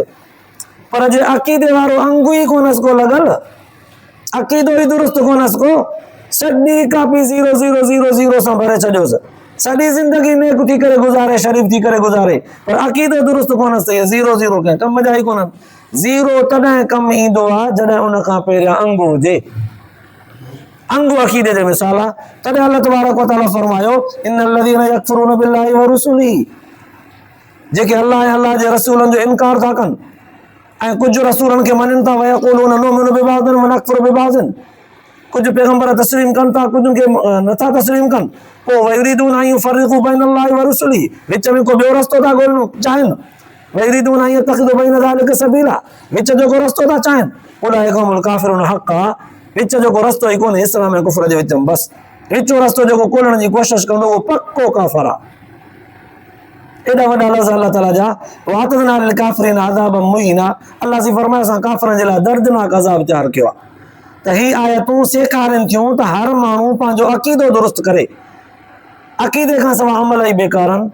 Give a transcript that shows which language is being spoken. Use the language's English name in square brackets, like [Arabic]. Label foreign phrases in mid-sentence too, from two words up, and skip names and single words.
[Sindhi] पर जे अक़ीदे वारो अंगु ई कोन्हसि को लॻल, अक़ीदो ई दुरुस्त कोन्हसि को, सॼी कापी 0 सां भरे छॾियोसि, सॼी ज़िंदगी नेक थी करे गुज़ारे, शरीफ़ थी करे गुज़ारे, पर अक़ीदो दुरुस्त कोन्हसि त 0 कंहिं कम जा ई कोन्हनि। 0 तॾहिं कमु ईंदो आहे जॾहिं उन खां पहिरियां अंगु हुजे। अंगु अक़ीदे जो मिसाल आहे। तॾहिं [Arabic] الله تبارك وتعالى [Sindhi] फरमायो [Arabic] إن الذين يكفرون بالله ورسله, [Sindhi] जेके अल्लाह ऐं अल्लाह जे रसूलनि जो इनकार था कनि ऐं कुझु रसूलनि खे मञनि था, [Arabic] ويقولون نؤمن ببعض ونكفر ببعض, [Sindhi] कुझु पैगंबर तस्लीम कनि था, कुझु खे नथा तस्लीम कनि, पोइ [Arabic] ويريدون أن يفرقوا بين الله ورسله, [Sindhi] विच में को ॿियो रस्तो था ॻोल्हणु चाहिनि, [Arabic] ويريدون أن يتخذوا بين ذلك سبيلا, [Sindhi] विच जो को रस्तो था चाहिनि, [Arabic] أولئك هم الكافرون حقا, [Sindhi] विच जो को रस्तो ई कोन्हे इस्लाम ऐं कुफ्र जे विच में, बसि विचो रस्तो जेको ॻोल्हण जी कोशिशि कंदो उहो पको काफ़िर आहे। एॾा वॾा लफ़्ज़ अल्लाह ताला जा, [Arabic] وأعتدنا للكافرين عذابا مهينا, [Sindhi] अल्लाह जी फरमाए असां काफ़िरनि जे लाइ दर्दनाक अज़ाब तयारु कयो आहे। त ही आयतूं सेखारनि थियूं त हर माण्हू पंहिंजो अक़ीदो दुरुस्त करे, अक़ीदे खां सवाइ अमल ई बेकार आहिनि।